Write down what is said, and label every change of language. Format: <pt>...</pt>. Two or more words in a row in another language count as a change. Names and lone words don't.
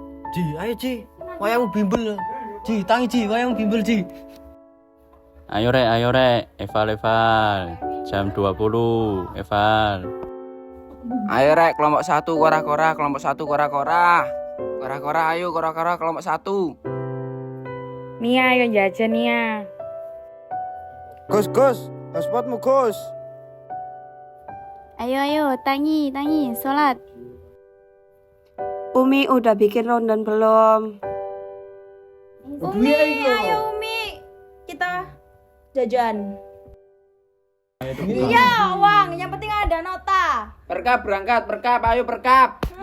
<jv>Ji, ayo Ji, wayangmu bimbel. Ji, tangi Ji, wayangmu bimbel Ji. Ayo rek, Eval, jam 20, Eval. Ayo rek, kelompok 1 kora-kora, kelompok 1 kora-kora. Kora-kora ayo, kora-kora kelompok 1. Nia, ayo jajan Nia. Gus, hotspotmu Gus. Ayo, Tangi, sholat.</jv> <id>Umi udah bikin rondan belum? Umi, ayo Umi, kita jajan. Iya, uang, yang penting ada nota. Perkap berangkat, ayo perkap.</id>